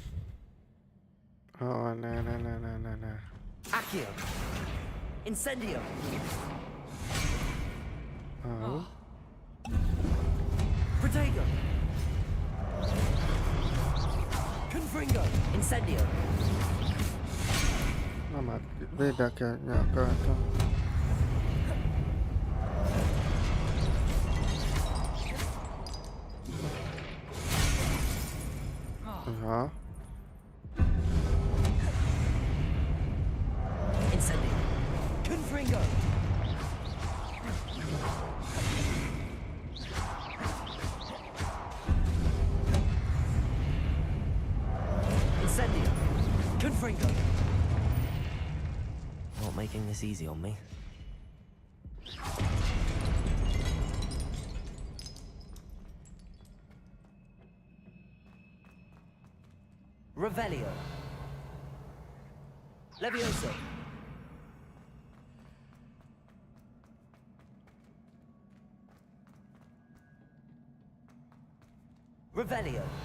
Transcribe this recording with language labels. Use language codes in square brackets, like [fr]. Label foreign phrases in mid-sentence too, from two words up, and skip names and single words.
[hu] Ó, ne. [la] Accio. Incendio. [hu] Ó, [la] Protego. Confringo. Incendio. [hu] nem hát védekezni akartam. Ja, [la] Incendio. Confringo. Incendio. Confringo. [en] Not making this easy on me. [la] Revelio. Levioso. Revelio.